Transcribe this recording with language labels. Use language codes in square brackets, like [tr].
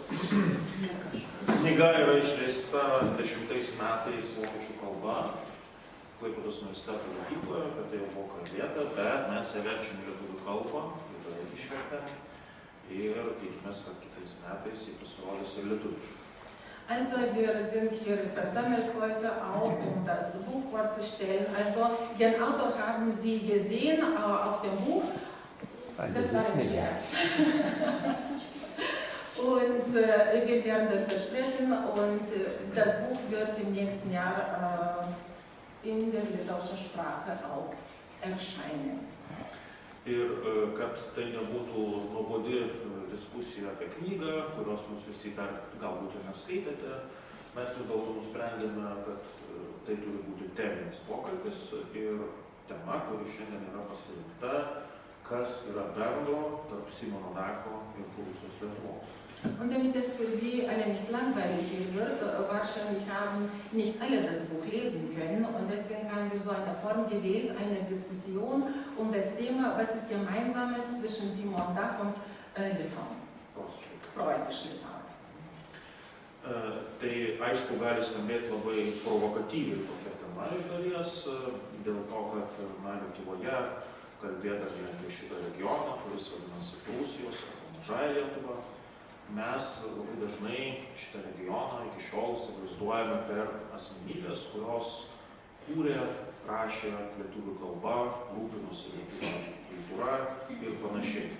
[lt] Knyga yra išleista 20 metais vokiečių kalba, Klaipėdos universiteto mokykloje, apie tai jau buvo kalbėta, bet mes ją verčiam į lietuvių kalbą, ir išvertėm, ir tikimės, kad kitais metais jį pasirodys ir lietuviškai. [de] Also wir sind hier versammelt heute auch, das Buch vorzustellen. Also den Autor haben Sie gesehen auf dem Buch. Das war ein Scherz. Und wir werden das besprechen und das Buch wird im nächsten Jahr in der litauischen Sprache auch erscheinen. [lt] Ir kad tai nebūtų nuobodi diskusija apie knygą, kurios jūs visi dar galbūt ir neskaitėte, mes vis dėlto nusprendėme, kad tai turi būti teminis pokalbis ir tema, kuri šiandien yra pasirinkta, kas yra bendro tarp Simono Dacho ir buvusios Lietuvos. [de] Und damit es für Sie alle nicht langweilig wird, wahrscheinlich haben nicht alle das Buch lesen können und deswegen haben wir so eine Form gewählt, eine Diskussion um das Thema, was ist Gemeinsames zwischen Simon Dach und Litauen, preußisch Litauen. [lt] Tai aišku gali skambėti labai provokatyviai tokia tema iš dalies, dėl to, kad Lietuvoje kalbėta apie šitą regioną, kuris vadinasi Prūsijos arba Mažąja Lietuva. Mes labai dažnai šitą regioną iki šiol įsivaizduojame per asmenybės, kurios kūrė, rašė lietuvių kalba, rūpinosi lietuvių kultūra ir panašiai.